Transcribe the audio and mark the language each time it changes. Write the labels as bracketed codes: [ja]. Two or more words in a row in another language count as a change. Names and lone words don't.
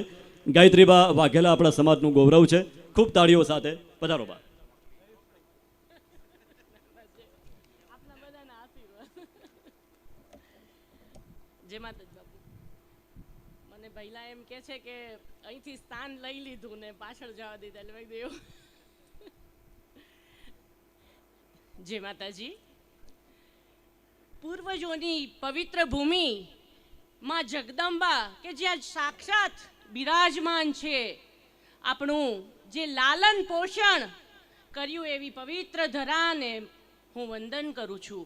[gu] ગાયત્રીબા વાઘેલા આપણા સમાજનું ગૌરવ છે। ખૂબ તાળીઓ સાથે પધારો બા। જય માતાજી બાપુ। મને પહેલા એમ કે છે કે અહીંથી સ્થાન લઈ લીધું ને પાછળ જવા દીધા એટલે મેં કીધું જય માતાજી। પૂર્વજોની પવિત્ર ભૂમિ માં જગદંબા કે જ્યાં સાક્ષાત બિરાજમાન છે, આપણું જે લાલન પોષણ કર્યું એવી પવિત્ર ધરાને હું વંદન કરું છું।